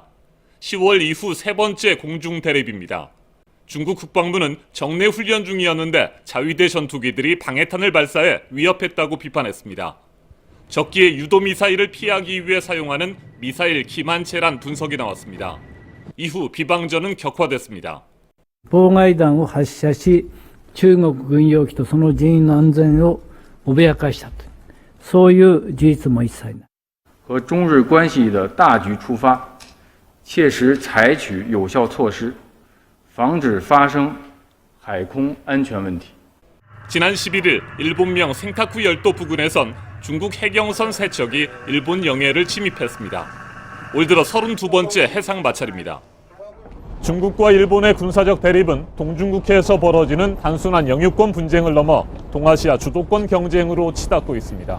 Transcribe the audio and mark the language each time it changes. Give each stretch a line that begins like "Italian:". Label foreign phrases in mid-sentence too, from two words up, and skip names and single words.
Korean: 10월 이후 세 번째 공중 대립입니다. 중국 국방부는 정례 훈련 중이었는데 자위대 전투기들이 방해탄을 발사해 위협했다고 비판했습니다. 적기의 유도미사일을 피하기 위해 사용하는 미사일 기만체란 분석이 나왔습니다. 이후 비방전은 격화됐습니다.
Japanese: 妨害弾を発射し、中国軍用機とその人員の安全を脅かしたと、そういう事実も一切ない。
Chinese: 和中日关系的大局出发，切实采取有效措施，防止发生海空安全问题。
Korean: 지난 11일 일본명 센카쿠 열도 부근에선 중국 해경선 3척이 일본 영해를 침입했습니다. 올 들어 32번째 해상 마찰입니다. 중국과 일본의 군사적 대립은 동중국해에서 벌어지는 단순한 영유권 분쟁을 넘어 동아시아 주도권 경쟁으로 치닫고 있습니다.